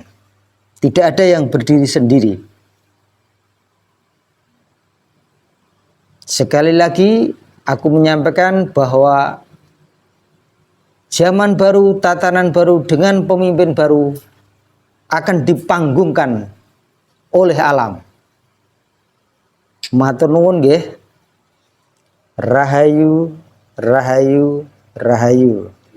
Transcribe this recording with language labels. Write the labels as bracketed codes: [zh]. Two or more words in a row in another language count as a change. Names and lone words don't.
[id] Tidak ada yang berdiri sendiri. Sekali lagi aku menyampaikan bahwa zaman baru, tatanan baru dengan pemimpin baru akan dipanggungkan oleh alam. [jv] Matur nuwun nggih. Rahayu, rahayu, rahayu.